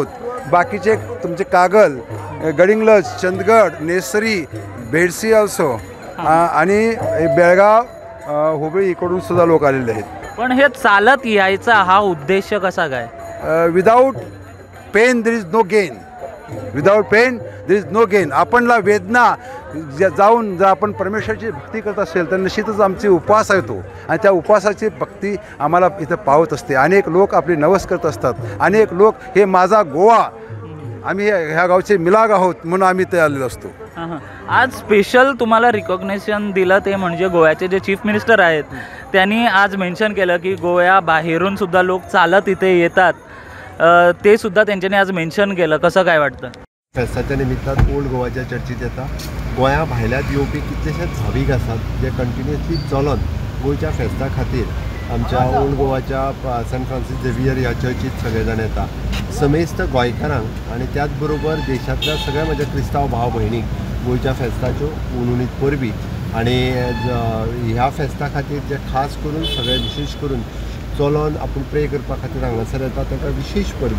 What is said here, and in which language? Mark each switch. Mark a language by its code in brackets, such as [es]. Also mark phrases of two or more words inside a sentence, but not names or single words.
[mr] बाकीचे तुमचे कागल, गडिंग्लज, चंदगड, नेसरी, बेडसी ऑल्सो आणि बेळगाव, हुबळी इकडून सुद्धा लोक आलेले आहेत. पण हे चालत यायचा हा उद्देश कसा काय? [en] Without pain there is no gain. Without pain there is no gain. [mr] आपणला वेदना जाऊन जर आपण परमेश्वराची भक्ती करत असेल तर निश्चितच आमची उपवास आहे तो, आणि त्या उपवासाची भक्ती आम्हाला इथं पावत असते. अनेक लोक आपली नवस करत असतात. अनेक लोक हे माझा गोवा, आम्ही ह्या गावचे मिलाग आहोत म्हणून आम्ही ते आलेलो असतो. आज स्पेशल तुम्हाला रिकॉग्निशन दिलं ते म्हणजे गोव्याचे जे [en] chief minister [mr] आहेत त्यांनी आज मेन्शन केलं की गोव्या बाहेरून सुद्धा लोक चालत इथे येतात. ते सुद्धा त्यांच्यानी आज मेन्शन केलं. कसं काय वाटतं? [kok] फेस्ताच्या निमित्तान ओल्ड गोवाच्या चर्चीत येता. गोंया भायल्यात येवपी कितलेशेच भावीक आसात जे कंटिन्युअसली चलून गोंयच्या फेस्ता खातीर आमच्या ओल्ड गोवाच्या सेंट फ्रांसीस झेवियर ह्या चर्चीत सगळे जाण येता. समेस्त गोंयकारांक आनी त्याच बरोबर देशांतल्या सगळ्या म्हज्या क्रिस्तांव भाव भयणीक गोंयच्या फेस्ताच्यो उनुनीत परबी आनी ह्या फेस्ता खातीर जे खास करून सगळे विशेश करून चलोन आपूण प्रे करपा खातीर हांगासर येता तांकां विशेष परबी.